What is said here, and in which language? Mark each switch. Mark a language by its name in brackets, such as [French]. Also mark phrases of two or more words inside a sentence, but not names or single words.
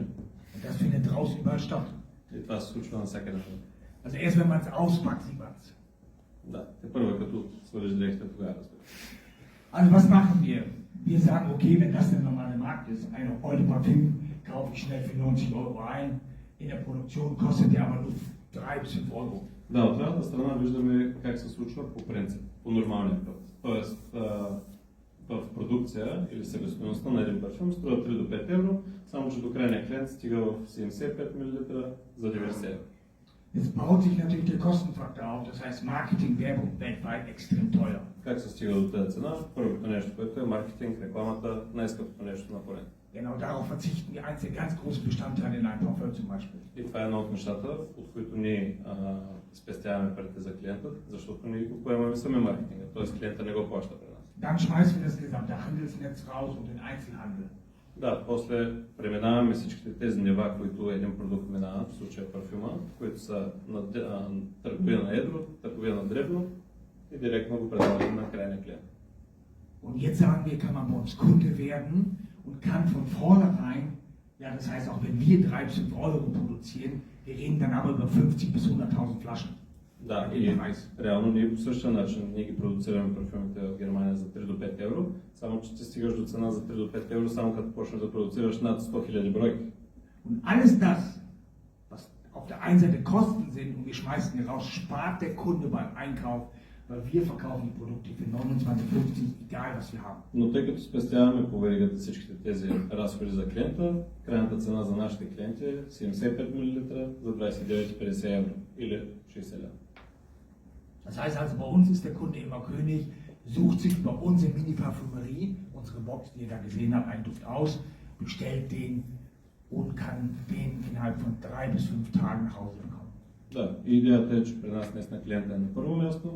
[German] Und das findet draußen überall statt. [Bulgarian] И това се случва навсякъде. [German] Also erst wenn man es auspackt, sieht man es. [Bulgarian] Да, те първо като свалиш дрехите, тогава разбира. [German] Also was machen wir? Wir sagen, okay, wenn das der normale Markt ist, eine Euro Parfüm kaufe ich schnell für 90 Euro ein. In der Produktion kostet der aber nur 3 bis 5 Euro. [Bulgarian] Да, от другата страна виждаме как се случва по принцип, по нормалния път. Тоест в продукция или себестойността на един парфюм струва 3 до 5 евро, само че до крайния клиент стига в 75 мл за 90 евро. [German] Jetzt baut sich natürlich der Kostenfaktor auf, das heißt Marketing, Werbung weltweit extrem teuer. [Bulgarian] Как се стига до тази цена? Първото нещо, което е маркетинг, рекламата, най-скъпото нещо на планета. [German] Genau darauf verzichten wir als ganz großen Bestandteil in einem Parfum zum Beispiel. [Bulgarian] И това е едно от нещата, от които ние спестяваме парите за клиента, защото ние го поемаме сами маркетинга, т.е. клиента не го плаща при нас. [German] Dann schmeißen wir das gesamte Handelsnetz raus und den Einzelhandel. [Bulgarian] Да, после преминаваме всичките тези нива, които един продукт минава, в случая парфюма, които са на търговия на едро, търговия на дребно и директно го предаваме на крайния клиент. [German] Und jetzt sagen wir, kann man bei uns Kunde werden und kann von vornherein, ja das heißt auch wenn wir 3 bis 5 Euro produzieren, wir reden dann aber über 50 bis 100.000 Flaschen. [Bulgarian] Да, и реално ние по същия начин ние ги продуцираме парфюмите в Германия за 3 до 5 евро, само че ти стигаш до цена за 3 до 5 евро, само като почнеш да продуцираш над 100 000 бройки. [German] Und alles das, was auf der einen Seite Kosten sind und wir schmeißen die raus, spart der Kunde beim Einkauf weil wir verkaufen die Produkte für 29,50, egal was wir haben. [Bulgarian] Но тъй като спестяваме по веригата всичките тези разходи за клиента, крайната цена за нашите клиенти е 75 мл за 29,50 евро или 60 лева. [German] Das heißt also, bei uns ist der Kunde immer König, sucht sich bei uns in Mini-Parfümerie, unsere Box, die ihr da gesehen habt, einen Duft aus, bestellt den und kann den innerhalb von 3 bis 5 Tagen nach Hause bekommen. [Bulgarian] Да, и идеята е, че при нас наистина клиента е на първо място.